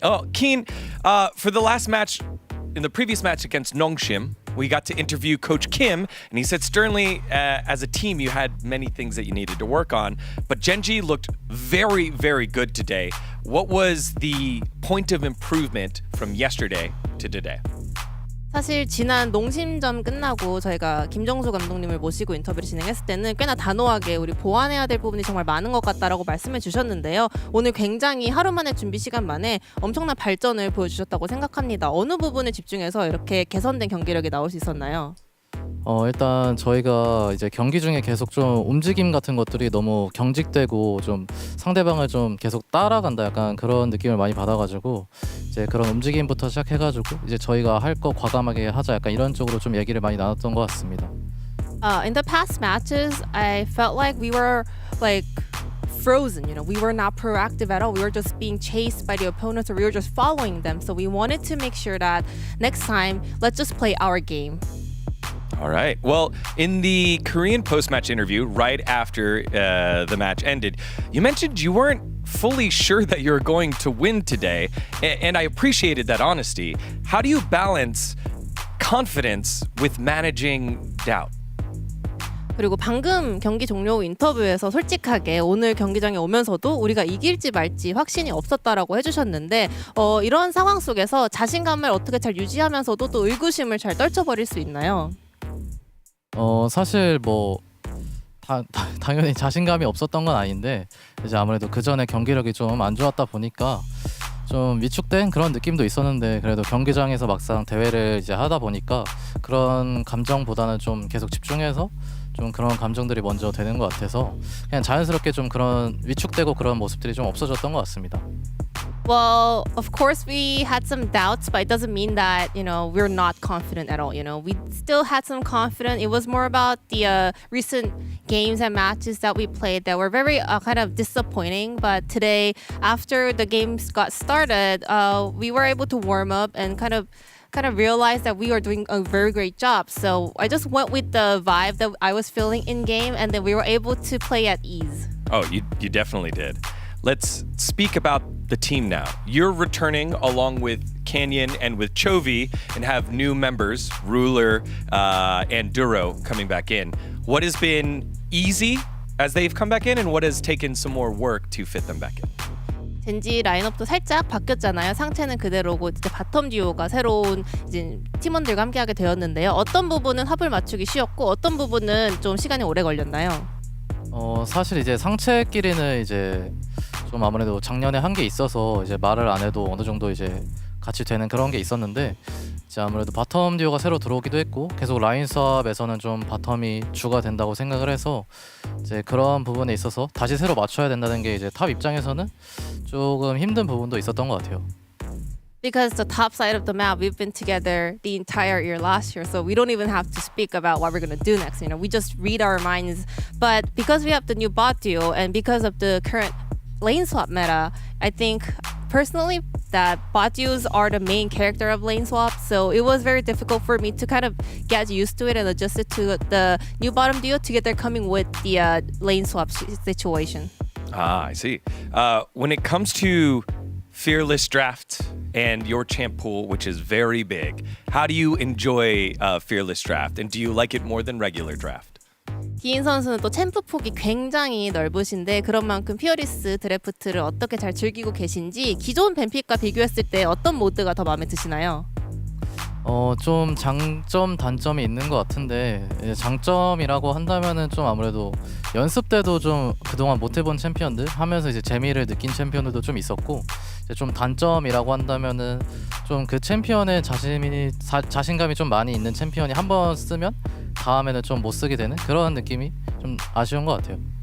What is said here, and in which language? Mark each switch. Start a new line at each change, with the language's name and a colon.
English: Oh, Keen, for the last match, in the previous match against Nongshim, we got to interview Coach Kim, and he said sternly, as a team, you had many things that you needed to work on, but Genji looked very, very good today. What was the point of improvement from yesterday to today?
Korean: 사실 지난 농심전 끝나고 저희가 김정수 감독님을 모시고 인터뷰를 진행했을 때는 꽤나 단호하게 우리 보완해야 될 부분이 정말 많은 것 같다라고 말씀해 주셨는데요. 오늘 굉장히 하루 만에 준비 시간 만에 엄청난 발전을 보여주셨다고 생각합니다. 어느 부분에 집중해서 이렇게 개선된 경기력이 나올 수 있었나요? 일단 저희가 이제 경기 중에 계속 좀 움직임 같은 것들이 너무 경직되고 좀 상대방을 좀 계속 따라간다 약간 그런 느낌을 많이 받아가지고 이제 그런 움직임부터 시작해가지고 이제 저희가 할 거 과감하게 하자 약간 이런 쪽으로 좀 얘기를 많이 나눴던 것 같습니다.
English: In the past matches, I felt like we were like frozen. You know, we were not proactive at all. We were just being chased by the opponents, or we were just following them. So we wanted to make sure that next time, let's just play our game. All right. Well, in the Korean post-match interview, right after the match ended, you mentioned you weren't fully sure that you were going to win today, and I appreciated that honesty. How do you balance confidence with managing doubt?
Korean: 그리고 방금 경기 종료 인터뷰에서 솔직하게 오늘 경기장에 오면서도 우리가 이길지 말지 확신이 없었다라고 해주셨는데 이런 상황 속에서 자신감을 어떻게 잘 유지하면서도 또 의구심을 잘 떨쳐버릴 수 있나요? 사실 뭐 당연히 자신감이 없었던 건 아닌데 이제 아무래도 그 전에 경기력이 좀 안 좋았다 보니까 좀 위축된 그런 느낌도 있었는데 그래도 경기장에서 막상 대회를 이제 하다 보니까 그런 감정보다는 좀 계속 집중해서 좀 그런 감정들이 먼저 되는 것 같아서 그냥 자연스럽게 좀 그런 위축되고 그런 모습들이 좀 없어졌던 것 같습니다.
English: Well, of course we had some doubts, but it doesn't mean that, you know, we're not confident at all. You know, we still had some confidence. It was more about the recent games and matches that we played that were very kind of disappointing. But today, after the games got started, we were able to warm up and kind of realize that we were doing a very great job. So I just went with the vibe that I was feeling in game, and then we were able to play at ease. Oh, you definitely did. Let's speak about the team now. You're returning along with Canyon and with Chovy and have new members, Ruler and Duro, coming back in. What has been easy as they've come back in, and what has taken some more work to fit them back in?
Korean: 젠지 라인업도 살짝 바뀌었잖아요. 상체는 그대로고 이제 바텀 듀오가 새로운 이제 팀원들과 함께하게 되었는데요. 어떤 부분은 합을 맞추기 쉬웠고 어떤 부분은 좀 시간이 오래 걸렸나요? 사실 이제 상체끼리는 이제 좀 아무래도 작년에 한 게 있어서 이제 말을 안 해도 어느 정도 이제 같이 되는 그런 게 있었는데 이제 아무래도 바텀 듀오가 새로 들어오기도 했고 계속 라인 수업에서는 좀 바텀이 주가 된다고 생각을 해서 이제 그런 부분에 있어서 다시 새로 맞춰야 된다는 게 이제 탑 입장에서는 조금 힘든 부분도 있었던 것 같아요.
English: Because the top side of the map, we've been together the entire year last year, so we don't even have to speak about what we're going to do next. You know, we just read our minds. But because we have the new bot duo and because of the current lane swap meta, I think personally that bot duos are the main character of lane swap. So it was very difficult for me to kind of get used to it and adjust it to the new bottom duo to get there coming with the lane swap situation. Ah, I see. When it comes to Fearless Draft and your champ pool, which is very big, how do you enjoy Fearless Draft, and do you like it more than regular draft?
Korean: 기인 선수는 또 챔프 폭이 굉장히 넓으신데 그런 만큼 피어리스 드래프트를 어떻게 잘 즐기고 계신지 기존 뱀픽과 비교했을 때 어떤 모드가 더 마음에 드시나요? 좀 장점 단점이 있는 것 같은데 장점이라고 한다면은 좀 아무래도 연습 때도 좀 그동안 못 해본 챔피언들 하면서 이제 재미를 느낀 챔피언들도 좀 있었고 이제 좀 단점이라고 한다면은 좀 그 챔피언의 자신감이 좀 많이 있는 챔피언이 한 번 쓰면 다음에는 좀 못 쓰게 되는 그런 느낌이 좀 아쉬운 것 같아요.